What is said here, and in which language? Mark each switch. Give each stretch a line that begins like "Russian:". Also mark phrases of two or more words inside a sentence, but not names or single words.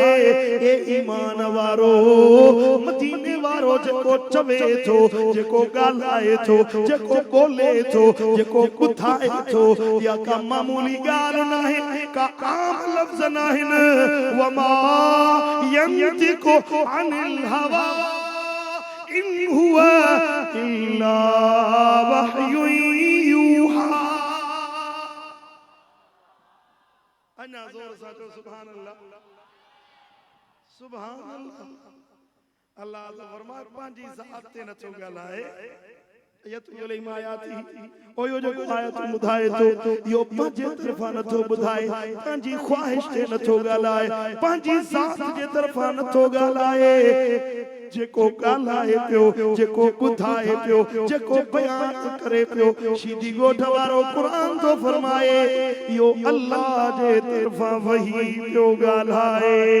Sindhi: ए ईमान वारो मदीने वारो जेको चवे थो, जेको गालाए थो, जेको बोले थो, जेको बुधाए थो, या का मामूली गाल नाहे, का आम लफ्ज नाहिन।
Arabic: وما ينطق عن الهوى إن هو إلا وحي يوحى.
Sindhi: अन्ना जोर साचो
Arabic: سبحان الله، سبحان الله.
Sindhi: अल्लाह फरमाए पांजी ज़ात ते नथो ॻाल्हाए, यतुल मायाती ओ यो जो आयत ॿुधाए तो यो पंहिंजे तरफ़ां नथो ॿुधाए, पंहिंजी ख्वाहिश ते नथो ॻाल्हाए, पंहिंजी ज़ात जे तरफ़ां नथो ॻाल्हाए। जेको ॻाल्हाए पियो, जेको ॿुधाए पियो, जेको बयान करे पियो, सीधी ॻोठ वारो क़ुरान तो फरमाए यो अल्लाह जे तरफ़ां वही पियो ॻाल्हाए।